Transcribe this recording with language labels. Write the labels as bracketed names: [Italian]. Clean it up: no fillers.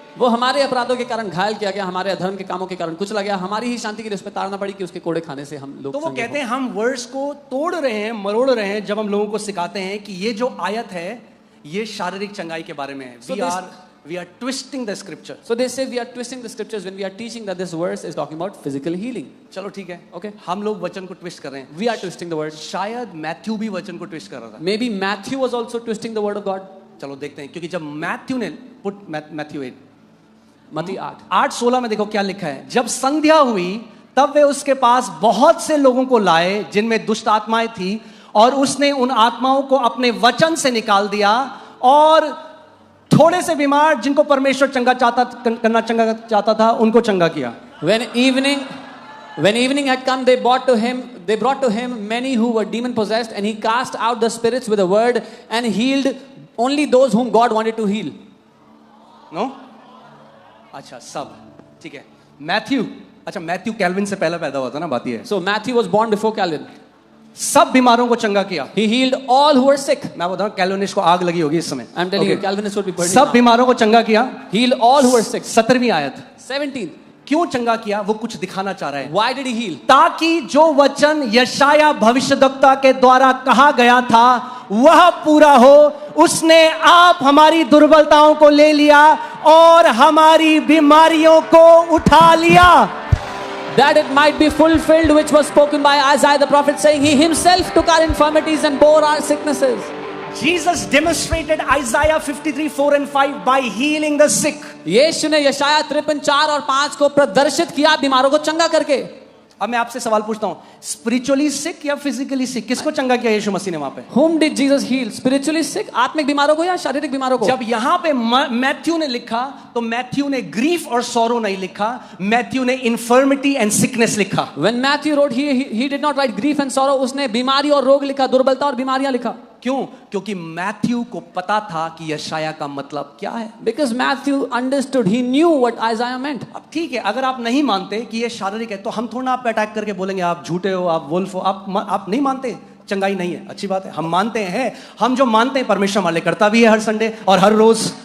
[Hindi] वो हमारे अपराधों के कारण घायल किया गया, हमारे अधर्म के कामों के कारण कुचला गया, हमारी ही शांति के लिए उस पर ताड़ना पड़ी कि उसके कोड़े खाने से हम लोग. तो वो कहते हैं हम वर्ड्स को तोड़ रहे हैं मरोड़ रहे हैं जब हम लोगों को सिखाते हैं कि ये जो आयत है ये शारीरिक चंगाई के बारे में है. [English] We are twisting the scripture. So they say we are twisting the scriptures when we are teaching that this verse is talking about physical healing. [Hindi] चलो ठीक है [English] Okay. [Hindi] हम लोग वचन को ट्विस्ट कर रहे हैं. [English] We are twisting the word. [Hindi] शायद मैथ्यू भी वचन को ट्विस्ट कर रहा था. [English] Maybe Matthew was also twisting the word of God. [Hindi] चलो देखते हैं क्योंकि जब मैथ्यू ने मैथ्यू 8 मत्ती 8:16 में देखो क्या लिखा है. जब संध्या हुई तब वे उसके पास बहुत से लोगों को लाए जिनमें दुष्ट आत्माएं थी और उसने उन आत्माओं को अपने वचन से निकाल दिया और थोड़े से बीमार जिनको परमेश्वर चंगा चाहता था उनको चंगा किया. [English] When evening had come, they brought to him many who were demon possessed, and he cast out the spirits with a word and healed only those whom God wanted to heal. No? [Hindi] अच्छा सब ठीक है. Matthew kelvin से पहले पैदा हुआ था ना. बात ये है [English] So Matthew was born before Calvin. [Hindi] सब बीमारों को चंगा किया. [English] He healed all who were sick. [Hindi] मैं बता रहा हूं कैल्विनिस्ट को आग लगी होगी इस समय. [English] I'm telling you, Calvinists would be burning. [Hindi] सब बीमारों को चंगा किया. [English] Healed all who were sick. [Hindi] 17वीं आयत. [English] 17. [Hindi] क्यों चंगा किया वो कुछ दिखाना चाह रहा है. [English] Why did he heal? [Hindi] ताकि जो वचन यशाया भविष्यद्वक्ता के द्वारा कहा गया था वह पूरा हो. उसने आप हमारी दुर्बलताओं को ले लिया और हमारी बीमारियों को उठा लिया. [English] That it might be fulfilled which was spoken by Isaiah the prophet, saying, He himself took our infirmities and bore our sicknesses. Jesus demonstrated Isaiah 53:4 and 5 by healing the sick. [Hindi] यीशु ने यशाया 53:4 और 5 को प्रदर्शित किया बीमारों को चंगा करके. अब मैं आपसे सवाल पूछता हूं, [English] spiritually sick [Hindi] या [English] physically sick, [Hindi] किसको चंगा किया यीशु मसीह ने वहां पे? [English] Whom did Jesus heal? Spiritually sick, [Hindi] आत्मिक बीमारों को या शारीरिक बीमारों को? जब यहां पे मैथ्यू ने लिखा तो मैथ्यू ने [English] grief और sorrow [Hindi] नहीं लिखा, मैथ्यू ने [English] infirmity and sickness [Hindi] लिखा. [English] When Matthew wrote, he did not write grief and sorrow. [Hindi] उसने बीमारी और रोग लिखा, दुर्बलता और बीमारियां लिखा. क्यों? क्योंकि मैथ्यू को पता था कि यशाया का मतलब क्या है. [English] Because Matthew understood, he knew what Isaiah meant. [Hindi] अब ठीक है, अगर आप नहीं मानते कि ये शारीरिक है तो हम थोड़ा आप पे अटैक करके बोलेंगे आप झूठे हो, आप वुल्फ हो, आप नहीं मानते चंगाई नहीं है, अच्छी बात है, हम मानते हैं. हम जो मानते हैं परमेश्वर हमारे लिए करता भी है हर संडे और हर रोज.